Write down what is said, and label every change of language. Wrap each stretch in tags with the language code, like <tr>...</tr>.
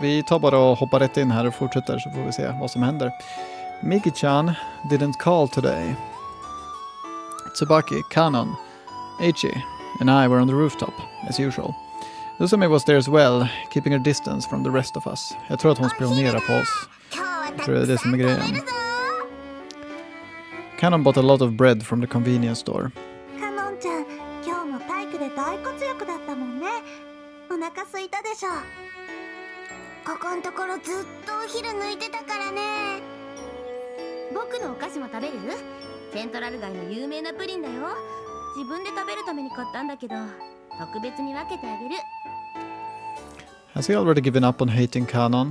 <sv>Vi tar bara och hoppar rätt in här och fortsätter, så får vi se vad som händer.</sv> <en>Miki-chan didn't call today. Tsubaki, Kanon, Eiichi and I were on the rooftop, as usual. Usami was there as well, keeping her distance from the rest of us.</en> <sv>Jag tror att hon spionerar på oss. Jag tror det är det som är grejen.</sv> <en>Kanon bought a lot of bread from the convenience store.</en> <ja>Kanon-chan, 今日も体育で大活躍だったもんね。お腹空いたでしょ。ここんところずっとお昼抜いてたからね。僕のお菓子も食べる？セントラル街の有名なプリンだよ。自分で食べるために買ったんだけど、特別に分けてあげる。</ja> <en>Has he already given up on hating Kanon?</en>